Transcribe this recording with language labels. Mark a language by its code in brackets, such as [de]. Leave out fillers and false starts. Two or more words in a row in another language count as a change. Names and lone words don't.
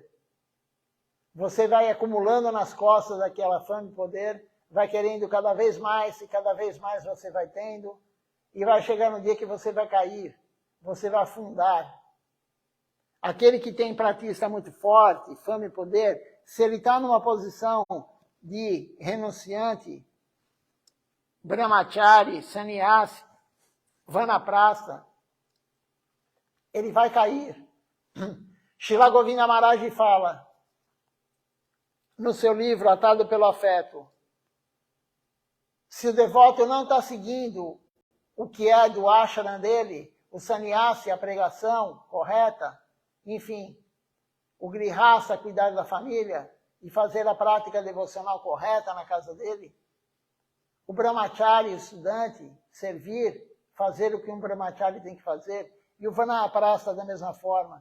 [pt] Você vai acumulando nas costas aquela fama e poder, vai querendo cada vez mais, e cada vez mais você vai tendo, e vai chegar no dia que você vai cair, você vai afundar. Aquele que tem pratista muito forte, fama e poder, se ele está numa posição de renunciante, brahmachari, sannyasi, vanaprastha, ele vai cair. Srila Govinda Maharaj fala, no seu livro Atado pelo Afeto, se o devoto não está seguindo o que é do ashram dele, o sannyasi, a pregação correta, enfim, o grihasta, cuidar da família e fazer a prática devocional correta na casa dele, o brahmachari, o estudante, servir, fazer o que um brahmachari tem que fazer, e o vanaprastha da mesma forma.